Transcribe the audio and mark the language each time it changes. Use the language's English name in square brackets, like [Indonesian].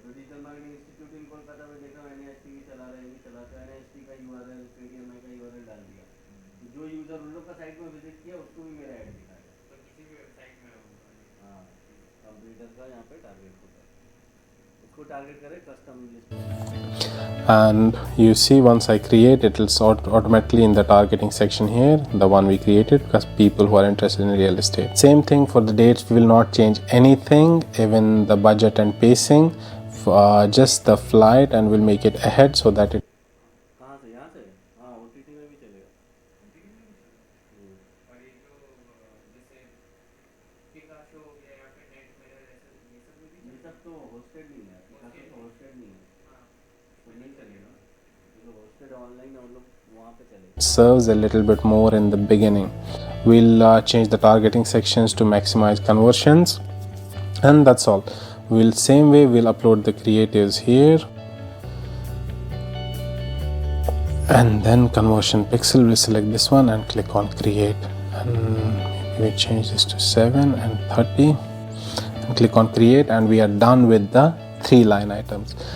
[Hindi] तो digital marketing institute इन कोलकाता में देखा, मैंने NIST भी चला रहा है, ये चला, तो NIST का URL, KDMI का URL डाल दिया। जो यूज़र उन लोग का साइट में विजिट किया उसको भी मेरा ऐड दिखा है। तो किसी भी वेबसाइट में होगा। हाँ, कंप्यूटर का यहाँ पे टारगेट होता है, उसको टारगेट करें custom list. [English] And you see, once I create it will sort automatically in the targeting section here, the one we created, because people who are interested in real estate. Same thing for the dates, we will not change anything, even the budget and pacing, just the flight, and we'll make it ahead so that it [Hindi] कहाँ से, यहाँ से? हाँ, OTT में भी चलेगा। और ये जो जैसे पिकासो हो गया या फिर नेट मिरर, ऐसे ये सब में भी ये सब तो होस्टेड नहीं है, पिकासो तो होस्टेड नहीं है, हाँ, तो नहीं चलेगा। जो होस्टेड ऑनलाइन है वो लोग वहाँ पे चलेगा। [English] serves a little bit more in the beginning. We'll change the targeting sections to maximize conversions, and that's all. We'll same way we'll upload the creatives here, and then conversion pixel, we'll select this one and click on create, and maybe we change this to 7 and 30 and click on create, and we are done with the 3 line items.